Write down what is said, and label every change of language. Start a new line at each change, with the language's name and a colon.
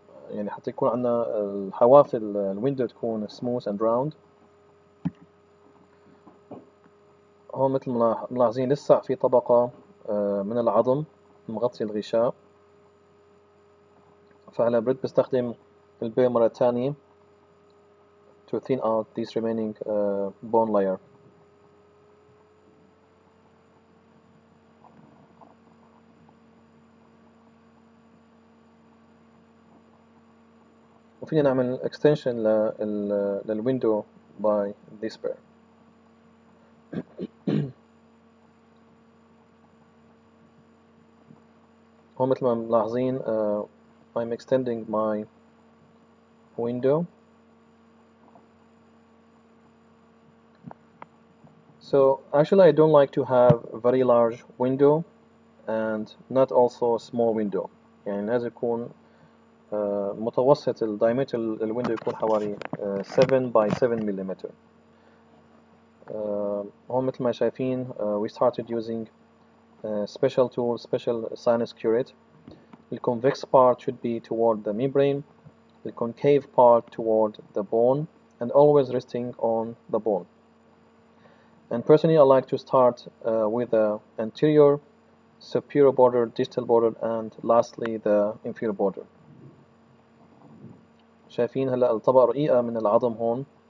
Arabic: يعني حتى يكون عندنا الحواف الويندو تكون
English: smooth and round.
Arabic: هون مثل ما ملاحظين لسه في طبقة من العظم مغطي الغشاء. فهلا برد بستخدم البير مرة تانية
English: to thin out this remaining bone layer.
Arabic: وفينا نعمل extension للويندو
English: by this burr.
Arabic: هون مثل ما ملاحظين
English: I'm extending my window. So actually I don't like to have a very large window and not also a small window.
Arabic: يعني لازم يكون متوسط diameter الويندو يكون حوالي 7 by 7 millimeter. هون مثل ما شايفين
English: we started using special tool, special sinus curate. The convex part should be toward the membrane, the concave part toward the bone, and always resting on the bone. And personally, I like to start with the anterior, superior border, distal border, and lastly the inferior border.
Arabic: شايفين هلا الطبقة رقيقة من العظم هون.